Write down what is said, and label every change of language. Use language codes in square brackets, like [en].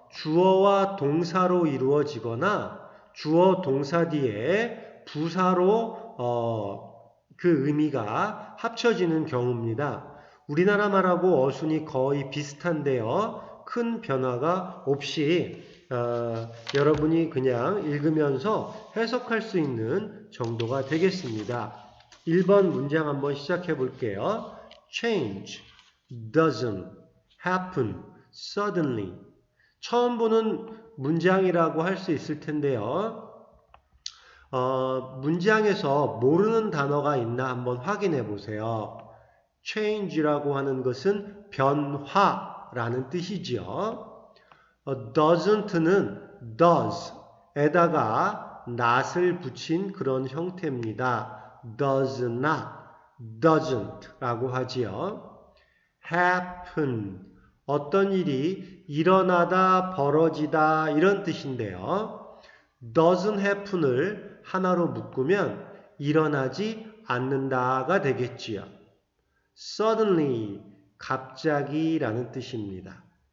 [ko] 주어와 동사로 이루어지거나 주어 동사 뒤에 부사로 그 의미가 합쳐지는 경우입니다. 우리나라 말하고 어순이 거의 비슷한데요. 큰 변화가 없이 여러분이 그냥 읽으면서 해석할 수 있는 정도가 되겠습니다. 1번 문장 한번 시작해 볼게요. [en] Change doesn't happen suddenly. [ko] 처음 보는 문장이라고 할 수 있을 텐데요. 문장에서 모르는 단어가 있나 한번 확인해 보세요. change라고 하는 것은 변화라는 뜻이지요. doesn't는 does에다가 not을 붙인 그런 형태입니다. does not, doesn't라고 하지요. happen, 어떤 일이 일어나다, 벌어지다 이런 뜻인데요. doesn't happen을 하나로 묶으면 일어나지 않는다가 되겠지요. suddenly, 갑자기라는 뜻입니다.